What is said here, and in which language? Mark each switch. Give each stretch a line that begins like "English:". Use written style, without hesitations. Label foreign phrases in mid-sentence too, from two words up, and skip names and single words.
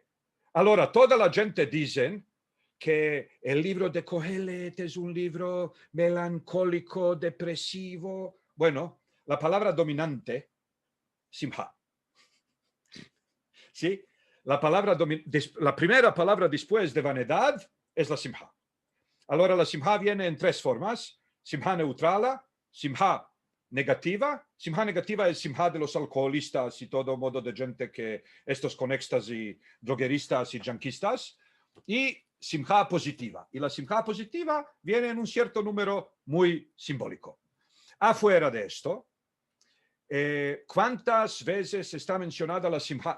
Spanish: Ahora, toda la gente dice que el libro de Kohelet es un libro melancólico, depresivo. Bueno, la palabra dominante, simha. ¿Sí? La primera palabra después de vanidad es la simha. Ahora, la simha viene en tres formas. Simha neutrala, simha negativa. Simha negativa es simha de los alcoholistas y todo modo de gente que estos con éxtasis, drogueristas y yanquistas. Y simha positiva. Y la simha positiva viene en un cierto número muy simbólico. Afuera de esto, ¿cuántas veces está mencionada la simha?